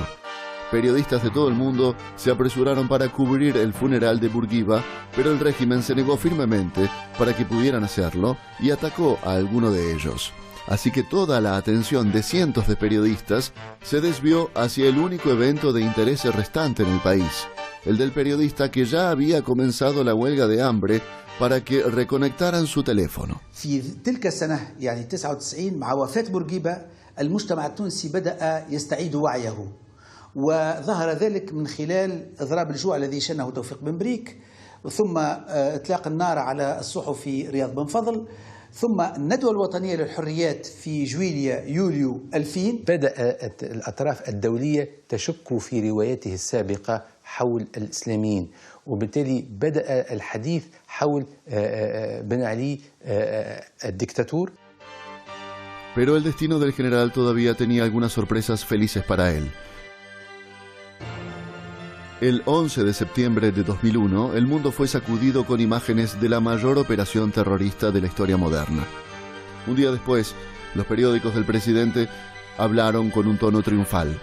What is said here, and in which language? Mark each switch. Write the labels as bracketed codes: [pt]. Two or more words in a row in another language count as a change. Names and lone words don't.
[es] Periodistas de todo el mundo se apresuraron para cubrir el funeral de Bourguiba, pero el régimen se negó firmemente para que pudieran hacerlo y atacó a alguno de ellos. Así que toda la atención de cientos de periodistas se desvió hacia el único evento de interés restante en el país, el del periodista que ya había comenzado la huelga de hambre para que reconectaran su teléfono. [ar] في تلك السنة يعني 99 مع وفاة بورقيبة المجتمع التونسي بدأ يستعيد وعيه وظهر ذلك من خلال إضراب الجوع الذي شنه توفيق بن بريك ثم إطلاق النار على الصحفي رياض بن فضل ثم الندوة الوطنية للحريات في جويليا يوليو 2000. بدأت الأطراف الدولية تشك في روايته السابقة حول الإسلاميين وبالتالي بدأ الحديث حول بن علي الدكتاتور. [es] Pero el destino del general todavía tenía algunas sorpresas felices para él. El 11 de septiembre de 2001, el mundo fue sacudido con imágenes de la mayor operación terrorista de la historia moderna. Un día después, los periódicos del presidente hablaron con un tono triunfal.